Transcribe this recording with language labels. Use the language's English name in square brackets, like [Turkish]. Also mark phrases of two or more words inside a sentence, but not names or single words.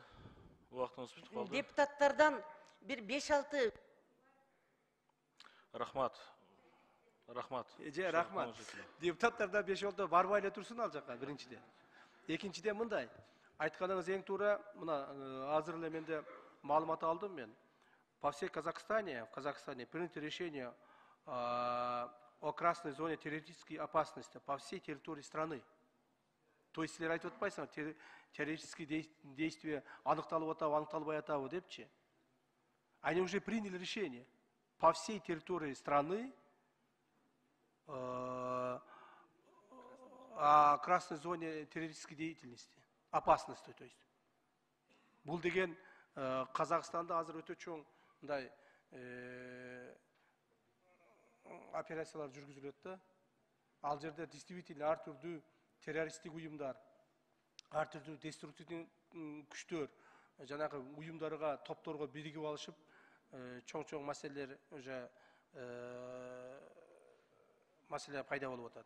[Kyrgyz] Депутаттардан бир 5-6 Рахмат. Рахмат. Рахмат. Депутаттар да 5-6 барбай эле турсун ал жака, биринчиден. Экинчиден мындай. Айтканыңыз эң туура. Мына азыр эле менде маалымат алдым мен. [Russian] По всей Казахстане, в Казахстане принято решение о красной зоне террористической опасности по всей территории страны. То есть, [Kyrgyz] силер айтып атпайсыңар, [Russian] террористические действия [Kyrgyz] аныкталып атабы, аныкталбай атабы депчи. [Russian] Они уже приняли решение по всей территории страны о красной зоне террористической деятельности, опасности, то есть. [Kyrgyz] Бул деген Казахстанда азыр өтө чоң мындай операциялар жүргүзүлөт да. Ал жерде действительно ар түрдүү террористтик уюмдар, ар түрдүү деструктивдүү күчтөр, жанагы уюмдарга, топторго биригип алышып, чоң маселелер уже маселе пайда болуп атат.